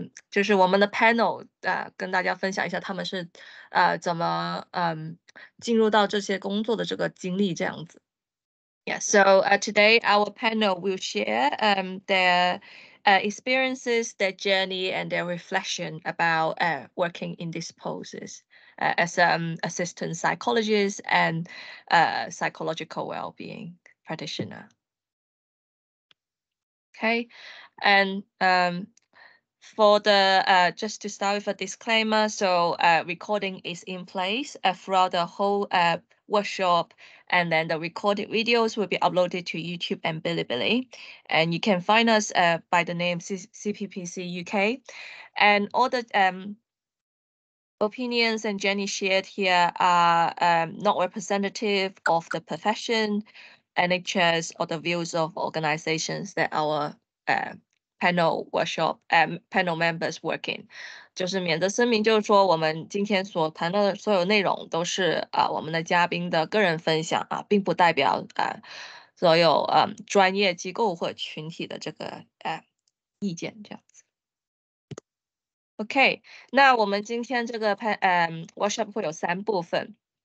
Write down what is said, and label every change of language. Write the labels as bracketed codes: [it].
[zh] 就是我们的 panel 跟大家分享一下他们是怎么进入到这些工作的这个经历这样子。 [en] Yeah, so today our panel will share their experiences, their journey, and their reflection about working in these poses as assistant psychologist and psychological well-being practitioner. Okay, and for the just to start with a disclaimer, so recording is in place throughout the whole workshop, and then the recorded videos will be uploaded to YouTube and Bilibili, and you can find us by the name CPPCUK, and all the opinions and journey shared here are not representative of the profession, NHS, or the views of organizations that our panel workshop panel members work in. [zh] 就是免责声明，就是说我们今天所谈的所有内容都是我们的嘉宾的个人分享并不代表所有专业机构或群体的这个意见这样子。 OK， 那我们今天这个workshop 会有3部分。